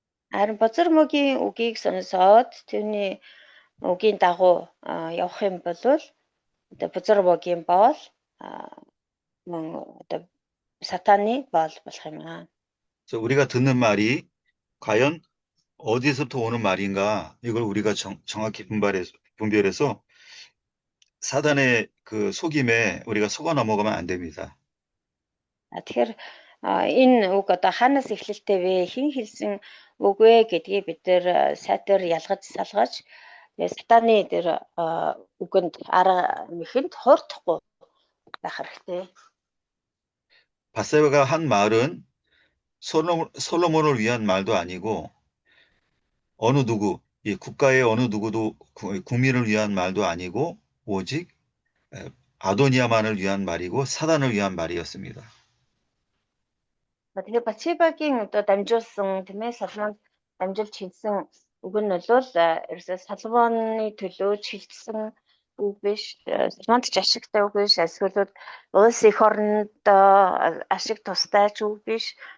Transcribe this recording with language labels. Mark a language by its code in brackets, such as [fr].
[mn] Харин бузар мөгийн үгийг сонсоод тэрний үгийн дагуу явах юм бол одоо бузар мөгийн боол мөн одоо сатаны боол болох юм аа. [ko] 그래서 우리가 듣는 말이 과연 어디서부터 오는 말인가 이걸 우리가 정확히 분별해서 사단의 그 속임에 우리가 속아 넘어가면 안 됩니다. [mn] Тэгэхээр энэ үг одоо хаанаас эхлэлтэй вэ? Хэн хэлсэн үг вэ гэдгийг бид нэр сайтар ялгаж салгаж сатаны дээр үгэнд арга мэхэнд хуурдахгүй байх хэрэгтэй. [ko] 바세바가 한 말은 솔로몬을 위한 말도 아니고 어느 누구, 이 국가의 어느 누구도 국민을 위한 말도 아니고 오직 아도니아만을 위한 말이고 사단을 위한 말이었습니다. [mn] Тэгэхээр Батшебагийн одоо дамжуулсан тийм ээ Соломонд дамжуулж хэлсэн үг нь бол ерөөсөө Соломоны төлөө шилжсэн үг биш. Соломонд ч ашигтай үг биш. Эсвэл улс их оронд ашиг тустай ч үг биш.